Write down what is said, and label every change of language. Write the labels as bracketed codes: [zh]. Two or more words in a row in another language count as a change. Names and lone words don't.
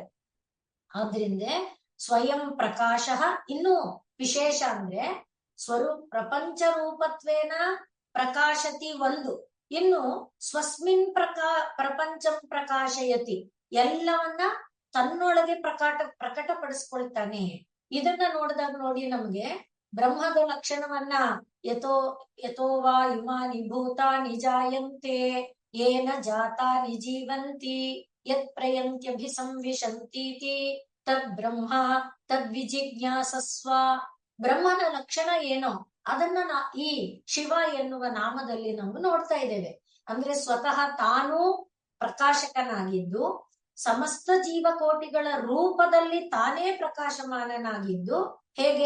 [kn] ಆದ್ರಿಂದ ಸ್ವಯಂ ಪ್ರಕಾಶ ಇನ್ನು ವಿಶೇಷ ಅಂದ್ರೆ [sa] ಪ್ರಪಂಚ ರೂಪತ್ವೇನ ಪ್ರಕಾಶತಿ [kn] ಒಂದು, ಇನ್ನು [sa] ಸ್ವಸ್ಮಿನ್ ಪ್ರಪಂಚಂ ಪ್ರಕಾಶಯತಿ, [kn] ಎಲ್ಲವನ್ನ ತನ್ನೊಳಗೆ ಪ್ರಕಟಪಡಿಸ್ಕೊಳ್ತಾನೆ. ಇದನ್ನ ನೋಡಿದಾಗ ನೋಡಿ ನಮ್ಗೆ ಬ್ರಹ್ಮದ ಲಕ್ಷಣವನ್ನ [sa] ಯಥೋವಾ ಇಮಾನಿ ಭೂತಾನಿ ಜಾಯಂತೆ ಏನ ಜಾತಾನಿ ಜೀವಂತಿ ಯತ್ ಪ್ರಯಂತ್ಯಭಿಸಂವಿಶಂತೀತಿ ತದ್ ಬ್ರಹ್ಮ ತದ್ವಿಜಿಜ್ಞಾಸಸ್ವ. [kn] ಬ್ರಹ್ಮನ ಲಕ್ಷಣ ಏನೋ ಅದನ್ನ ಈ ಶಿವ ಎನ್ನುವ ನಾಮದಲ್ಲಿ ನಾವು ನೋಡ್ತಾ ಇದ್ದೇವೆ. ಅಂದ್ರೆ ಸ್ವತಃ ತಾನೂ ಪ್ರಕಾಶಕನಾಗಿದ್ದು, ಸಮಸ್ತ ಜೀವಕೋಟಿಗಳ ರೂಪದಲ್ಲಿ ತಾನೇ ಪ್ರಕಾಶಮಾನನಾಗಿದ್ದು, ಹೇಗೆ